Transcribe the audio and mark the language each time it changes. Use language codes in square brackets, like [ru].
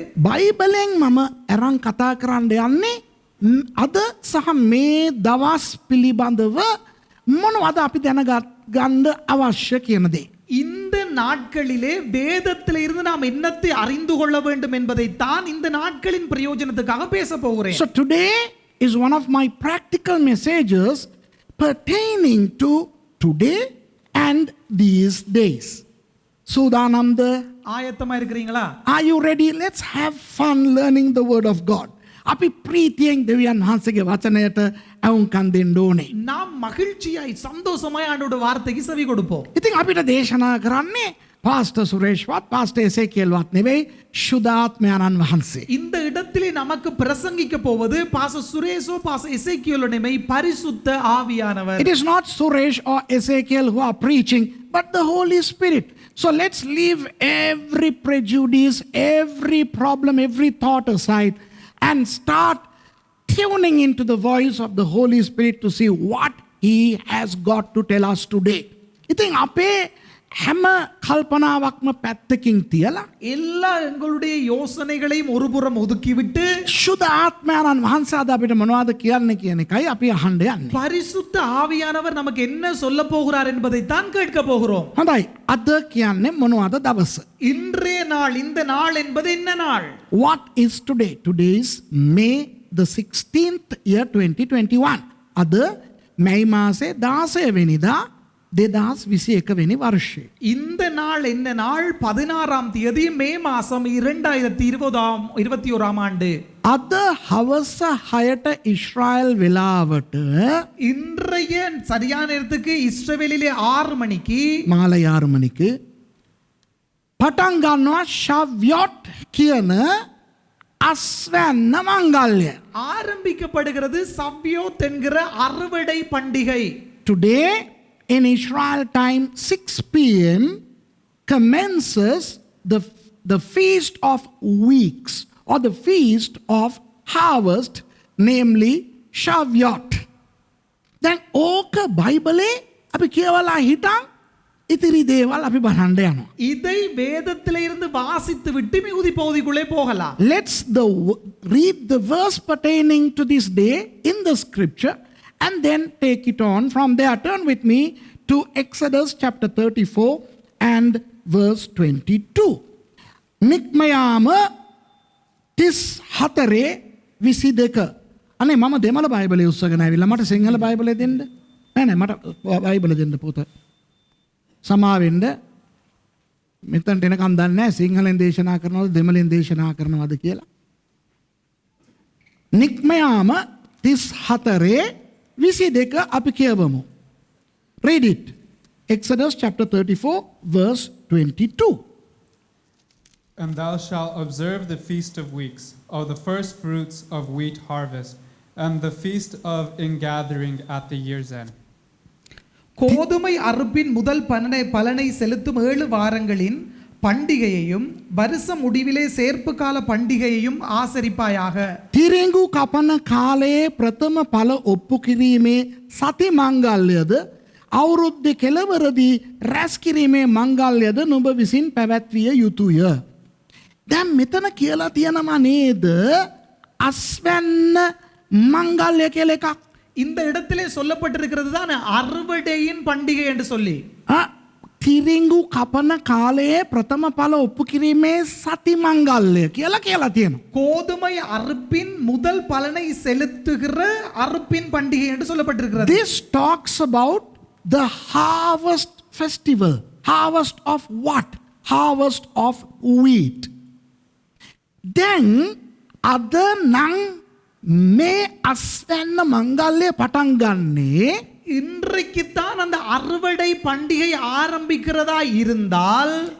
[si] බයිබලෙන් මම අරන් කතා කරන්න යන්නේ අද සහ මේ දවස් පිළිබඳව මොනවද අපි දැනගන්න අවශ්‍ය කියන දේ. [ta] இந்த நாட்களிலே வேதத்தில் இருந்து நாம் என்னத்தை அறிந்து கொள்ள வேண்டும் என்பதைத்தான் இந்த நாட்களின் பிரயோஜனத்துக்காக பேச போகிறேன். [en] So today is one of my practical messages pertaining to today and these days. [si] සූදානම්ද? [ta] ஆயத்தமா இருக்கிறீங்களா? [en] Are you ready? Let's have fun learning the word of God. [si] අපි ප්‍රීතියෙන් දෙවියන් වහන්සේගේ වචනයට ඇවුම්කන් දෙන්න ඕනේ. [ta] நாம் மகிழ்ச்சியாய் சந்தோஷமாய் ஆண்டவருடைய வார்த்தைக்கு செவி கொடுப்போம். [si] ඉතින් අපිට දේශනා කරන්නේ පාස්ටර් සුරේෂ්වත් පාස්ටර් එසේකියල්වත් නෙවෙයි ශුද්ධාත්මයන්න් වහන්සේ. [ta] இந்த இடத்திலே நமக்கு பிரசங்கிக்க போவது பாஸ்டர் சுரேஷோ பாஸ்டர் எசேக்கியேலோ நெமை பரிசுத்த ஆவியானவர். [en] It is not Suresh or Ezekiel who are preaching, but the Holy Spirit. So let's leave every prejudice, every problem, every thought aside and start tuning into the voice of the Holy Spirit to see what He has got to tell us today. [si] ඉතින් අපේ හැම කල්පනාවක්ම පැත්තකින් තියලා [ta] எல்லா எங்களுடைய யோசனைகளையும் ஒருபுறம் ஒதுக்கிவிட்டு [si] ශුද්ධ ආත්මයන්න් වහන්සේ අද අපිට මොනවද කියන්නේ කියන එකයි අපි අහන්න යන්නේ. [ta] பரிசுத்த ஆவியானவர் நமக்கு என்ன சொல்ல போகிறார் என்பதை தான் கேட்க போகிறோம். [si] හොඳයි. අද කියන්නේ මොනවද දවස? [ta] இன்றைய நாள், இந்த நாள் என்பது என்ன நாள்? [en] What is today? Today is May the 16th year 2021. [si] අද මැයි මාසේ 16 වෙනිදා 2021 වෙනි වර්ෂය. [ta] இந்த நாள் என்ன நாள்? 16ஆம் தேதி மே மாசம் 2021ஆம் ஆண்டு. [si] අද හවස 6ට ඉස්රායල් වෙලාවට [ta] இன்றைய சரியான நேரத்துக்கு இஸ்ரவேலிலே 6 மணிக்கு [si] මාලය 6 මணிக்கு පටන් ගන්නවා ශව්‍යොට් කියන අස්වැන්න මංගල්‍ය. [ta] ஆரம்பிக்கப்படுகிறது சவ்யோத் என்கிற அறுவடை பண்டிகை. [en] Today in Israel time 6 p.m. commences the feast of weeks or the feast of harvest, namely Shavuot. [si] දැන් ඕක බයිබලේ අපි කියවලා හිටන් ඉතිරි දේවල් අපි බලන්න යනවා. [ta] இதை வேதத்திலே இருந்து வாசித்து விட்டு மிகுதி பகுதிக்குள்ளே போகலாம். [en] Let's read the verse pertaining to this day in the scripture and then take it on from there. Turn with me to Exodus chapter 34 and verse 22. [si] නික්මයාම 34:22. අනේ මම දෙමළ බයිබලයේ උස්සගෙන ආවිල්ලා මට සිංහල බයිබලය දෙන්න. නෑ මට බයිබලය දෙන්න පුත. සමාවෙන්න මෙතනට එනකම් දන්නේ නැහැ සිංහලෙන් දේශනා කරනවද දෙමළෙන් දේශනා කරනවද කියලා. නික්මයාම 34:22 අපි කියවමු. [en] Read it. Exodus chapter 34 verse 22. And thou shalt observe the feast of weeks, of the first fruits of wheat harvest, and the feast of ingathering at the year's end. [ta] கோதுமை அறுப்பின் முதல் பலனை செலுத்தும் 7 வாரங்களின் பண்டிகையையும் வருஷ முடிவிலே சேர்ப்பு கால பண்டிகையையும் ஆசரிப்பாயாக. [si] තිරිඟු කපන කාලයේ ප්‍රථම ඵල ඔප්පු කිරීමේ සති මංගල්‍යද අවුරුද්දේ කෙළවරදී රැස් කිරීමේ මංගල්‍යද නුඹ විසින් පැවැත්විය යුතුය. දැන් මෙතන කියලා තියෙනවා නේද අස්වැන්න මංගල්‍ය කියලා එකක්. [ta] இந்த இடத்திலே சொல்லப்பட்டிருக்கிறது தான் அறுவடையின் பண்டிகை என்று சொல்லி. [si] තිරිඟු කපන කාලයේ ප්‍රථම ඵල ඔප්පු කිරීමේ සති මංගල්‍ය කියලා තියෙනවා. [ta] கோதுமை அறுப்பின் முதல் பலனை செலுத்துகிற அறுப்பின் பண்டிகை என்று சொல்லப்பட்டிருக்கிறது. [en] This talks about the harvest festival. Harvest of what? Harvest of wheat. [si] Then අද නම් මේ අස්වැන්න මංගල්‍ය පටන් ගන්නේ [ta] இன்றைக்குத்தான் அந்த அறுவடை பண்டிகை ஆரம்பிக்கிறதா இருந்தால்